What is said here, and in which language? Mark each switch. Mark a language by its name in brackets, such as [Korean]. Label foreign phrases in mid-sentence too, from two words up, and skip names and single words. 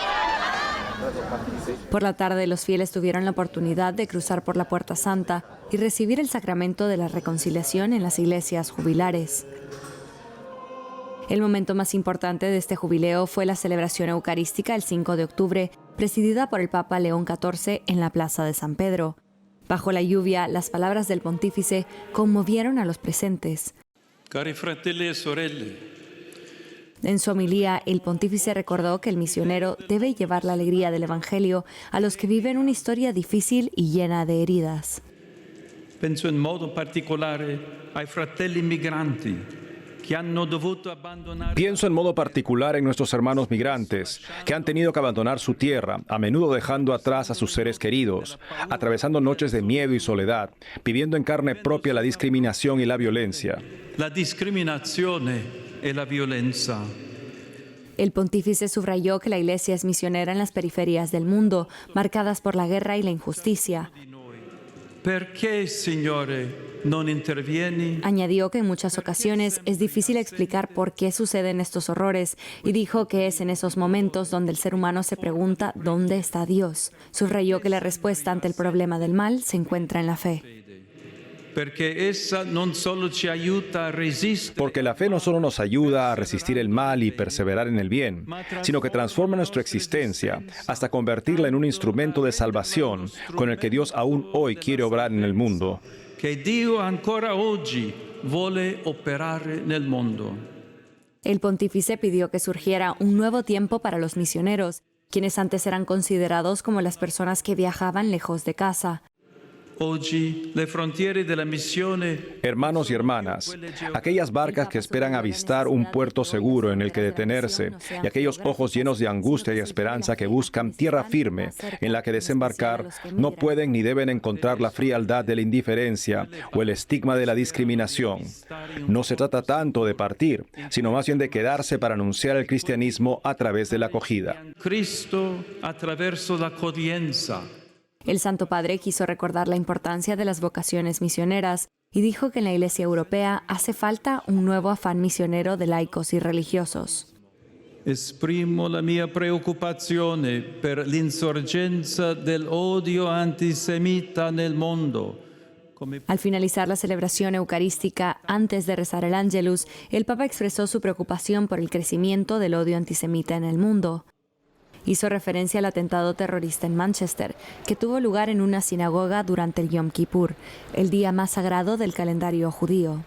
[Spanish] Por la tarde, los fieles tuvieron la oportunidad de cruzar por la Puerta Santa y recibir el sacramento de la reconciliación en las iglesias jubilares. El momento más importante de este jubileo fue la celebración eucarística el 5 de octubre, presidida por el Papa León XIV en la Plaza de San Pedro. Bajo la lluvia, las palabras del pontífice conmovieron a los presentes. [Italian] Cari fratelli e sorelle. [Spanish] En su homilía, el pontífice recordó que el misionero debe llevar la alegría del Evangelio a los que viven una historia difícil y llena de heridas. [Italian] Penso in modo particolare ai fratelli migranti. [Spanish] Pienso en modo particular en nuestros hermanos migrantes, que han tenido que abandonar su tierra, a menudo dejando atrás a sus seres queridos, atravesando noches de miedo y soledad, viviendo en carne propia la discriminación y la violencia. [Italian] La discriminazione e la violenza. [Spanish] El pontífice subrayó que la Iglesia es misionera en las periferias del mundo, marcadas por la guerra y la injusticia. ¿Por qué, [Italian] Signore, non intervieni? [Spanish] Añadió que en muchas ocasiones es difícil explicar por qué suceden estos horrores y dijo que es en esos momentos donde el ser humano se pregunta ¿dónde está Dios? Subrayó que la respuesta ante el problema del mal se encuentra en la fe. Porque la fe no solo nos ayuda a resistir el mal y perseverar en el bien, sino que transforma nuestra existencia hasta convertirla en un instrumento de salvación con el que Dios aún hoy quiere obrar en el mundo. [Italian] Que Dio ancora oggi vuole operare nel mondo. [Spanish] El pontífice pidió que surgiera un nuevo tiempo para los misioneros, quienes antes eran considerados como las personas que viajaban lejos de casa. [Italian] Oggi le frontiere della missione. [Spanish] Hermanos y hermanas, aquellas barcas que esperan avistar un puerto seguro en el que detenerse y aquellos ojos llenos de angustia y esperanza que buscan tierra firme en la que desembarcar, no pueden ni deben encontrar la frialdad de la indiferencia o el estigma de la discriminación. No se trata tanto de partir, sino más bien de quedarse para anunciar el cristianismo a través de la acogida. [Italian] Cristo attraverso l'accoglienza. [Spanish] El Santo Padre quiso recordar la importancia de las vocaciones misioneras y dijo que en la Iglesia Europea hace falta un nuevo afán misionero de laicos y religiosos. [Italian] Esprimo la mia preoccupazione per l'insorgenza dell'odio antisemita nel mondo. [Spanish] Al finalizar la celebración eucarística, antes de rezar el Ángelus, el Papa expresó su preocupación por el crecimiento del odio antisemita en el mundo. Hizo referencia al atentado terrorista en Manchester, que tuvo lugar en una sinagoga durante el Yom Kippur, el día más sagrado del calendario judío.